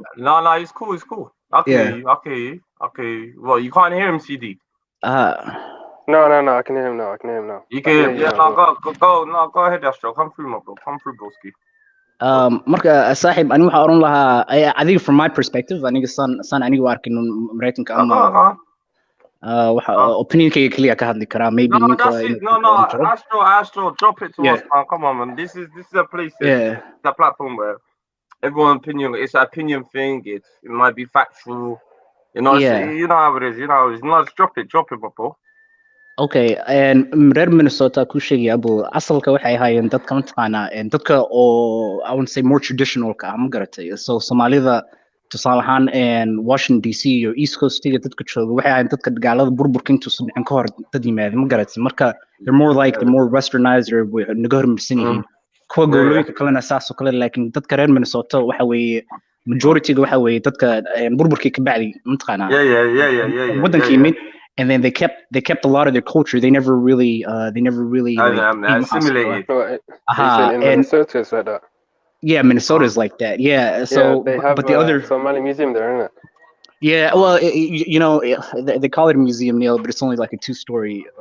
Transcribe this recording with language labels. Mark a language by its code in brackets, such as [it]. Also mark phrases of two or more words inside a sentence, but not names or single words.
[en] No, it's cool. Okay. Well, you can't hear him, CD. No, I can hear him now. You can, go ahead, Astro. Come through, my bro. Come through, broski. [so] Marka saaxib ani waxa oran lahaa adiga [en] from my perspective [so] aniga san aniga u arkin Mareykanka ama waxa opinionkayga kaliya ka hadli karaa maybe [en] no, that's it. No, Astro, drop it to us, man. Come on, man. This is a place, it's a platform where everyone's opinion, it's an opinion thing. It might be factual. You know, you know how it is. No, just drop it, bro. [so] Okay, and reer Minnesota ku sheegay abo asalka waxay ahaayeen dadka mataqaana dadka oo [en] I wouldn't say more traditional [so] ka ma garatay. So Somalida tusaale ahaan and Washington DC or East Coast dadka jooga waxay ahaayeen dadka dagaalada burburka intuu soo dhicin ka hor dad yimaadeen ma garatay. Marka [en] they're more westernized or [so] naga hormarsan yihiin. Kuwa gobolooyinka kalena saas oo kale laakiin dadka reer Minnesota waxa weeye majority-ga waxa weeye dadka burburkii ka bacdi mataqaana. Wadankii yimid. [en] And then they kept a lot of their culture. They never really assimilated. In Minnesota is like that. Yeah, Minnesota's like that. Yeah. So they have but the other Somali museum there, isn't it? Yeah, well, they call it a museum, Neil, but it's only like a 2-story.